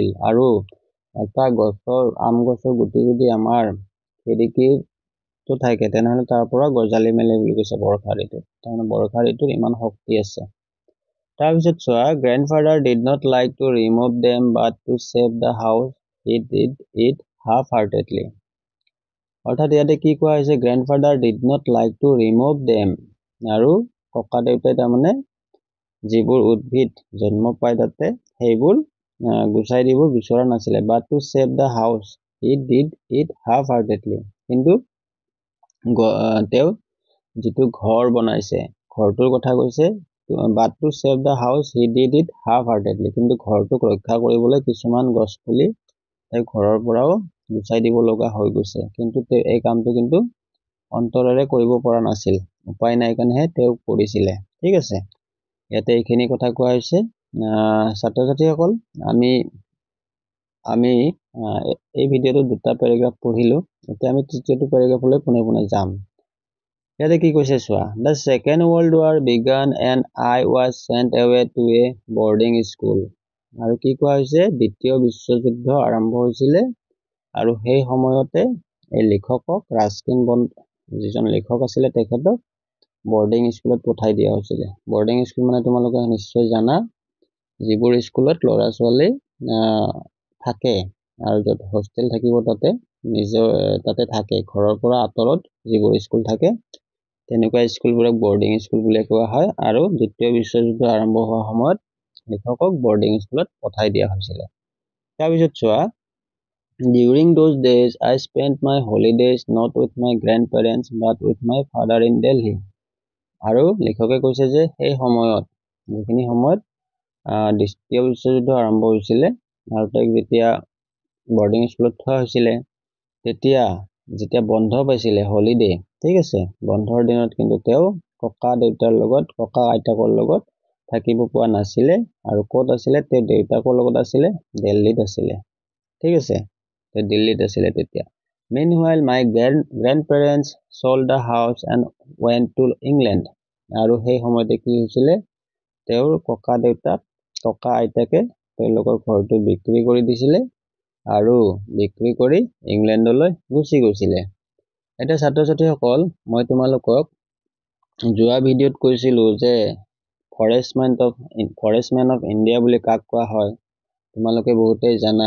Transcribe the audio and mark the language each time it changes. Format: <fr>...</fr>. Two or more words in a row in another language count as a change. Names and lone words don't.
<as>আৰু এটা আম গছৰ গুটি যদি আমাৰ খিৰিকীটো থাকে, তেনেহ'লে তাৰ পৰা গজালি মেলে বুলি কৈছে বৰ্ষা ঋতুত। তাৰমানে বৰ্ষা ঋতুৰ ইমান শক্তি আছে। তাৰপিছত চোৱা,</as> <en>grandfather did not like to remove them but to save the house he did it half heartedly.</en> <as>অৰ্থাৎ ইয়াতে কি কোৱা হৈছে,</as> <en>grandfather did not like to remove them.</en> <as>আৰু ককা দেউতাই তাৰমানে যিবোৰ উদ্ভিদ জন্ম পায় তাতে সেইবোৰ গুচাই দিব বিচৰা নাছিলে।</as> <en>but to save the house he did it half heartedly.</en> <as>কিন্তু তেওঁ যিটো ঘৰ বনাইছে, ঘৰটোৰ কথা কৈছে।</as> <en>but to save the house he did it half heartedly.</en> <as>কিন্তু ঘৰটোক ৰক্ষা কৰিবলৈ কিছুমান গছ পুলি তেওঁ ঘৰৰ পৰাও গুচাই দিব লগা হৈ গৈছে। কিন্তু তেওঁ এই কামটো কিন্তু অন্তৰেৰে কৰিব পৰা নাছিল, উপায় নাই কাৰণেহে তেওঁ কৰিছিলে। ঠিক আছে, ইয়াতে এইখিনি কথা কোৱা হৈছে। ছাত্ৰ ছাত্ৰীসকল আমি এই ভিডিঅ'টো দুটা পেৰাগ্ৰাফ পঢ়িলো। এতিয়া আমি তৃতীয়টো পেৰাগ্ৰাফলৈ পুনে যাম। ইয়াতে কি কৈছে চোৱা,</as> <en>The Second World War began and I was sent away to a boarding school.</en> <as>আৰু কি কোৱা হৈছে, দ্বিতীয় বিশ্বযুদ্ধ আৰম্ভ হৈছিলে আৰু সেই সময়তে এই লেখকক ৰাস্কিন বণ্ড যিজন লেখক আছিলে তেখেতক</as> <en>boarding school</en> <as>পঠাই দিয়া হৈছিলে।</as> <en>boarding school</en> <as>মানে তোমালোকে নিশ্চয় জানা, যিবোৰ স্কুলত ল'ৰা ছোৱালী থাকে আৰু য'ত হোষ্টেল থাকিব তাতে থাকে, ঘৰৰ পৰা আঁতৰত যিবোৰ স্কুল থাকে তেনেকুৱা স্কুলবোৰক</as> <en>boarding school</en> <as>বুলি কোৱা হয়। আৰু দ্বিতীয় বিশ্বযুদ্ধ আৰম্ভ হোৱাৰ সময়ত লেখকক</as> <en>boarding school</en> <as>পঠাই দিয়া হৈছিলে। তাৰপিছত চোৱা,</as> <en>During those days, I spent my holidays not with my grandparents but with my father in Delhi.</en> <as>আৰু লেখকে কৈছে যে সেই সময়ত, যিখিনি সময়ত দ্বিতীয় বিশ্বযুদ্ধ আৰম্ভ হৈছিলে আৰু তাইক যেতিয়া</as> <en>boarding school</en> <as>থোৱা হৈছিলে, যেতিয়া বন্ধ পাইছিলে, হলিডে, ঠিক আছে, বন্ধৰ দিনত কিন্তু তেওঁ ককা আইতাকৰ লগত থাকিব পোৱা নাছিলে। আৰু ক'ত আছিলে, তেওঁ দেউতাকৰ লগত আছিলে, দিল্লীত আছিলে, ঠিক আছে, তেওঁ দিল্লীত আছিলে তেতিয়া।</as> <en>Meanwhile, my grandparents sold the house and went to England.</en> <as>আৰু সেই সময়তে কি হৈছিলে, তেওঁৰ ককা আইতাকে তেওঁলোকৰ ঘৰটো বিক্ৰী কৰি দিছিলে আৰু বিক্ৰী কৰি ইংলেণ্ডলৈ গুচি গৈছিলে। এতিয়া ছাত্ৰ ছাত্ৰীসকল, মই তোমালোকক যোৱা ভিডিঅ'ত কৈছিলো যে ফৰেষ্টমেন অফ ইণ্ডিয়া বুলি কাক কোৱা হয়, তোমালোকে বহুতেই জানা।</as>